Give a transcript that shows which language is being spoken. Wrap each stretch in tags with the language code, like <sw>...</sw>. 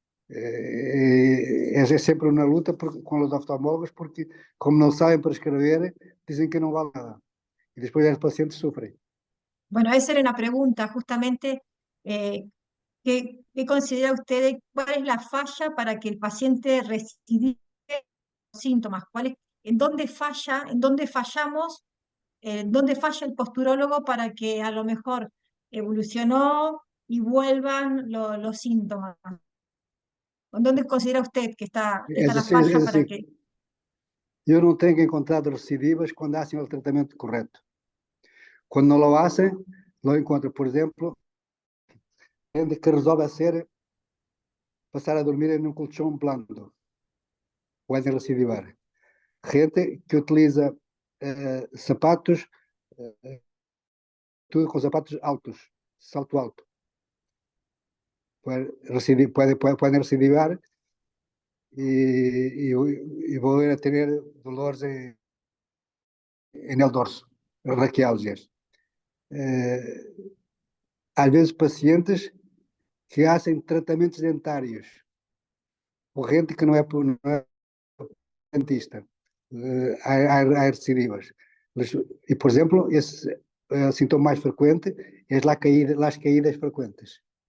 <pt>É sempre uma luta com os oftalmólogos porque, como não sabem prescrever, dizem que não vale nada. E</pt> <es>después los pacientes sufren. Bueno, esa era una pregunta, justamente, ¿qué considera usted, cuál es la falla para que el paciente recidive los síntomas? ¿En dónde falla, en dónde fallamos, dónde falla el posturólogo para que a lo mejor evolucionó y vuelvan los síntomas? ¿En dónde considera usted que está la falla para que... Yo no tengo encontrado recidivas cuando hacen el tratamiento correcto. Cuando no lo hacen, lo encuentro. Por ejemplo, gente que resolve hacer pasar a dormir en un colchón blando. Pueden recidivar.</es> <pt>Gente que utiliza sapatos, tudo com sapatos altos, salto alto.</pt> <es>Pueden recidivar y volver a tener dolores en el dorso, raquialgias.</es> <pt>Às vezes pacientes que hacen tratamentos dentários, ou gente que não é dentista, há recidivas. E, por exemplo, esse sintoma mais frequente é as caídas frequentes.</pt>